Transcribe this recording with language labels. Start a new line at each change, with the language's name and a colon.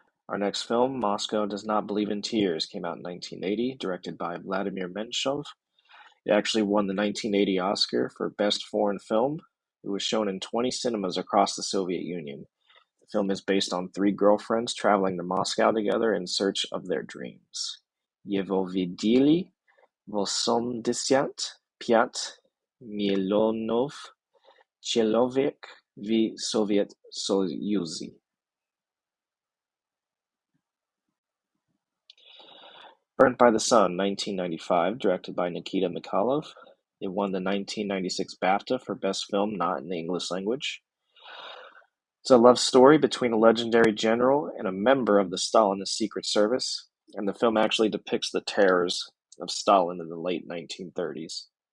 English: Our next film, Moscow Does Not Believe in Tears, came out in 1980, directed by Vladimir Menshov. It actually won the 1980 Oscar for Best Foreign Film. It was shown in 20 cinemas across the Soviet Union. The film is based on three girlfriends traveling to Moscow together in search of their dreams.
Russian: Его видели 85 миллионов человек в Совет Союзе.
English: Burnt by the Sun, 1995, directed by Nikita Mikhailov. It won the 1996 BAFTA for Best Film Not in the English Language. It's a love story between a legendary general and a member of the Stalinist Secret Service, and the film actually depicts the terrors of Stalin in the late 1930s.